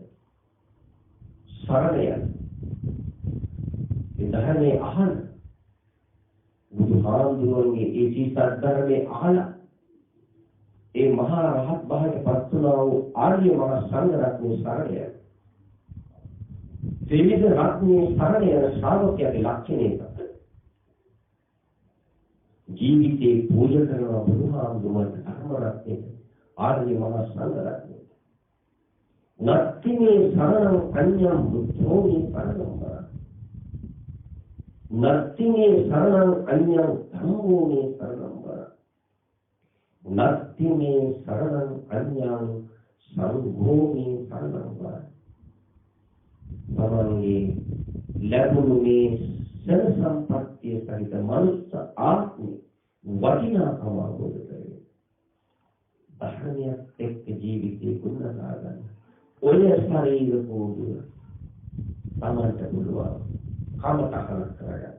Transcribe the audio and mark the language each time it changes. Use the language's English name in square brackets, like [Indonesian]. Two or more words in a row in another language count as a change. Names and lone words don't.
[Sinhala] සරණය ඒ ධර්මයේ අහන බුදුහාමුදුරුවන්ගේ ඒ ශ්‍රී සද්ධර්මයේ අහලා ඒ මහා රහත් භාවයට පත් වුණා වූ ආර්ය මහා සංඝ රත්නයේ සරණය ත්‍රිවිධ රත්නයේ සරණය ශ්‍රාවකයාගේ ලක්ෂණය ජීවිතේ පූජා කරන බුදුහාමුදුරුවන්ට ධර්ම රත්නයේ ආර්ය මහා සංඝ රත්නයේ [Pali] නත්තිමේ සරණං අඤ්ඤං බුද්ධෝමි පරමං නත්තිමේ සරණං අඤ්ඤං ධම්මෝමි පරමං නත්තිමේ සරණං අඤ්ඤං සංඝෝමි පරමං [Sinhala] තමන්ගේ ලැබුණු මේ සර සම්පත්තිය සහිත මනුස්ස ආත්මේ වටිනාකම අවබෝධ කරගන්න. ධර්මයක් එක්ක ජීවිතේ ගොඩනගා ගන්න. ඔය ශරීර පොදුව තමන්ට පුළුවන් කමතකන කරගන්න.